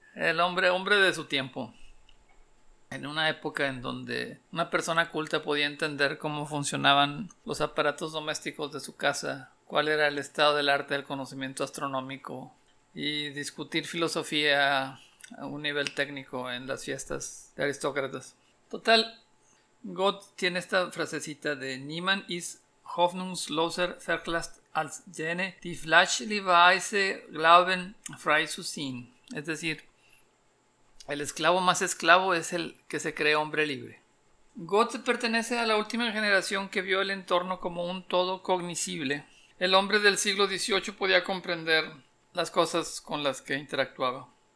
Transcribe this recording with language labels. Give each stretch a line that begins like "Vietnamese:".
Spanish: El hombre de su tiempo. En una época en donde una persona culta podía entender cómo funcionaban los aparatos domésticos de su casa, cuál era el estado del arte del conocimiento astronómico y discutir filosofía a un nivel técnico en las fiestas de aristócratas. Total, Gott tiene esta frasecita de
German: Niemand ist hoffnungsloser verklärt als jene, die fälschlicherweise glauben, frei zu sein.
Spanish: Es decir, el esclavo más esclavo es el que se cree hombre libre. Goethe pertenece a la última generación que vio el entorno como un todo cognoscible. El hombre del siglo XVIII podía comprender las cosas con las que interactuaba.